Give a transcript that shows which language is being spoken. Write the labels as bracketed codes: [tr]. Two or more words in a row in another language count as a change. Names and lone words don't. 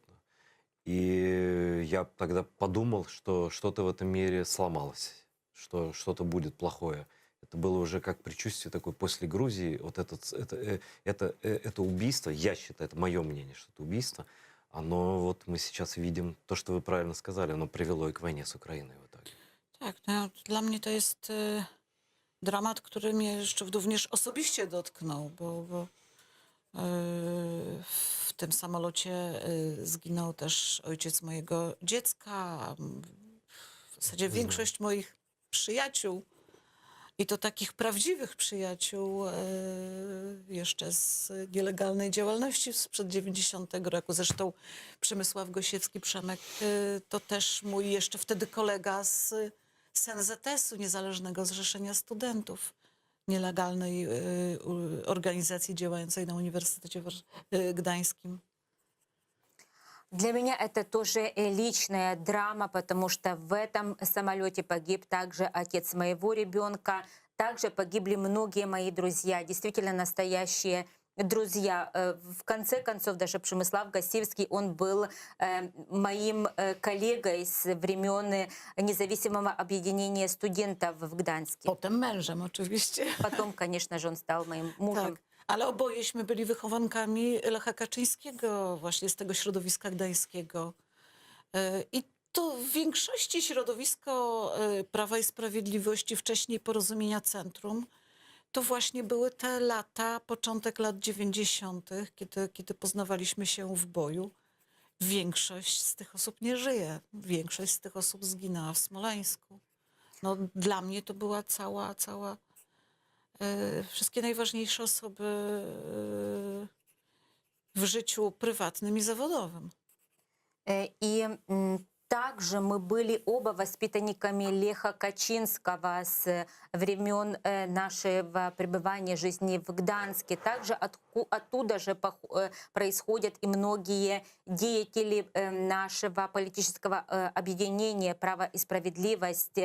[ru] И я тогда подумал, что что-то в этом мире сломалось, что что-то будет плохое. Это было уже как предчувствие такое после Грузии. Вот это убийство, я считаю, это мое мнение, что это убийство, оно вот мы сейчас видим, то, что вы правильно сказали, оно привело и к войне с Украиной в итоге. [pl] Tak, no, dla mnie to jest dramat, który mnie jeszcze również osobiście dotknął, bo w tym samolocie zginął też ojciec mojego dziecka, w zasadzie większość moich przyjaciół i to takich prawdziwych przyjaciół jeszcze z nielegalnej działalności sprzed 90 roku. Zresztą Przemysław Gosiewski, Przemek, to też mój jeszcze wtedy kolega z NZS-u, Niezależnego Zrzeszenia Studentów, nielegalnej organizacji działającej na Uniwersytecie Gdańskim. [ru] Для меня это тоже личная драма, потому что в этом самолете погиб также отец моего ребенка, также погибли многие мои друзья, действительно настоящие друзья. В конце концов, даже Przemysław Гасевский, он был моим коллегой с времен независимого объединения студентов в Гданьске. [pl] Potem mężem oczywiście. [ru] Потом, конечно же, он стал моим мужем. [pl] Tak. Ale obojeśmy byli wychowankami Lecha Kaczyńskiego, właśnie z tego środowiska gdańskiego. I to w większości środowisko Prawa i Sprawiedliwości, wcześniej Porozumienia Centrum, to właśnie były te lata, początek lat 90., kiedy poznawaliśmy się w boju. Większość z tych osób nie żyje. Większość z tych osób zginęła w Smoleńsku. No, dla mnie to była cała wszystkie najważniejsze osoby w życiu prywatnym i zawodowym. [ru] И также мы были оба воспитанниками Леха Качинского с времен нашего пребывания жизни в Гданске. Также оттуда же происходят и многие деятели нашего политического объединения «Право и справедливость».